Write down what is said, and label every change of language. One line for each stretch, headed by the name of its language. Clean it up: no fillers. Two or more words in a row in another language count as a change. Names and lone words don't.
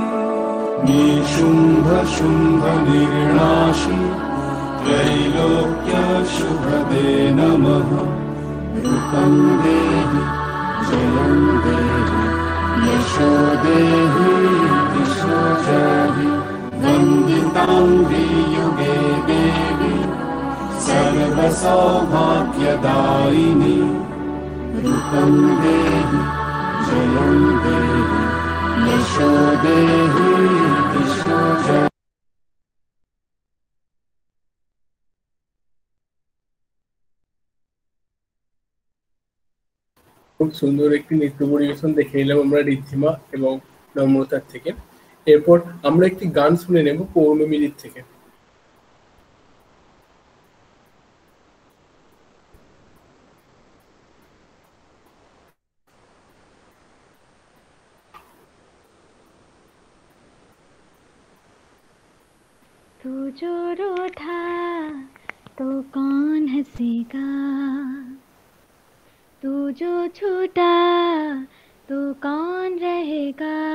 Sanskrit: निशुंभ शुंभ निर्नाशी त्रैलोक्य शुभदे नमः रूपं देहि जयं देहि यशो देहि दिशो जहि वन्दितांगी युगे देवी सर्वसौभाग्यदायिनी रूपं देहि जयं देहि यशो देहि दिशो जहि
Bangla: খুব সুন্দর একটি নৃত্য পরিবেশন দেখে নিলাম আমরা ঋদ্ধিমা এবং নম্রতার থেকে। এরপর আমরা একটি গান শুনে নেব পৌর্ণমীর থেকে।
Hindi: तू जो रूठा तो कौन हंसेगा, तू जो छूटा तो कौन रहेगा,